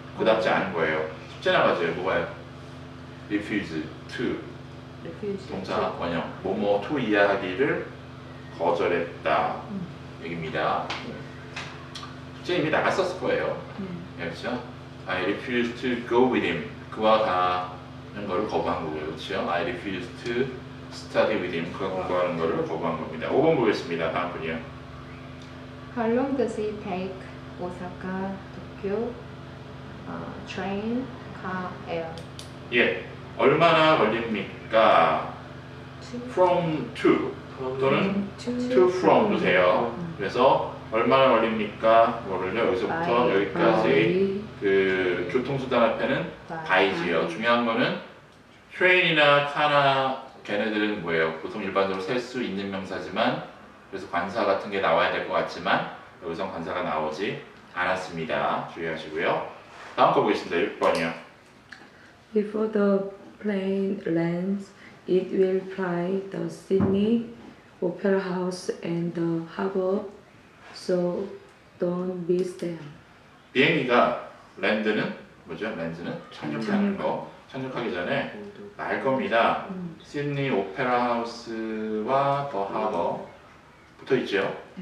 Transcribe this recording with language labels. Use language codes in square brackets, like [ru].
[ko] 그답지 않은 거예요. 숙제 나가죠. 뭐가요? refuse to. 동사 원형. 뭐뭐 to 이해하기를 거절했다. 얘기입니다. 숙제 이미 나갔었을 거예요. 예, 그렇죠? [en] I refuse to go with him. [ko] 그와 가는 거를 거부한 거고요. 그렇죠? [en] I refuse to study with him. [ko] 그와 공부하는 거를 거부한 겁니다. 5번 보겠습니다. 다음 분이요. [en] How long does it take Osaka, Tokyo, train, car, air? [ko] 예, 얼마나 걸립니까? From to 또는 to from도 돼요. 그래서 얼마나 걸립니까? 뭐를요? 여기서부터 여기까지 그 교통수단 앞에는 by지요. 중요한 거는 train이나 car나 걔네들은 뭐예요? 보통 일반적으로 셀 수 있는 명사지만 그래서 관사 같은 게 나와야 될 것 같지만 여기서 관사가 나오지 않았습니다. 주의하시고요. 다음 거 보겠습니다. 6번이요. [en] Before the plane lands, it will fly the Sydney Opera House and the harbor, so don't miss them. [ko] 비행기가 랜드는 뭐죠? 랜드는 착륙하는 거. 착륙하기 전에 날 겁니다. 시드니 오페라 하우스와 더 하버 붙어 있죠?